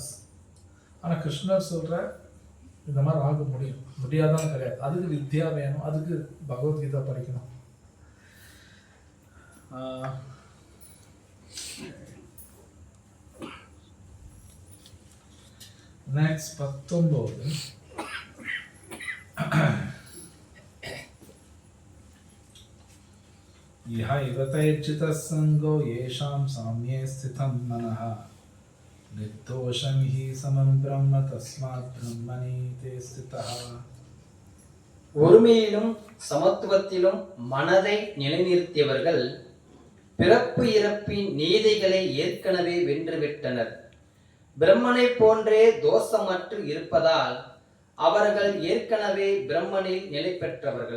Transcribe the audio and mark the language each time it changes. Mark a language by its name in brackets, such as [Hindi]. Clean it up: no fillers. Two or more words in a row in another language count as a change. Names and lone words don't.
[Tamil] ஆனால் கிருஷ்ணர் சொல்கிற இந்த மாதிரி ஆக முடியாதான்னு கிடையாது. அதுக்கு வித்யா வேணும், அதுக்கு பகவத்கீதா படிக்கணும். நெக்ஸ்ட் 19. [Sanskrit] यह इवतैर्चितः संगो येषां साम्ये स्थितं मनः निर्दोषं हि समं ब्रह्म तस्मात् ब्रह्मणि ते स्थितः. [Tamil] ஒருமையிலும் சமத்துவத்திலும் மனதை நிலைநிறுத்தியவர்கள் பிறப்பு இறப்பின் நீதிகளை ஏற்கனவே வென்றுவிட்டனர். பிரம்மனை போன்றே தோஷமற்று இருப்பதால் அவர்கள் ஏற்கனவே பிரம்மனில் நிலை பெற்றவர்கள்.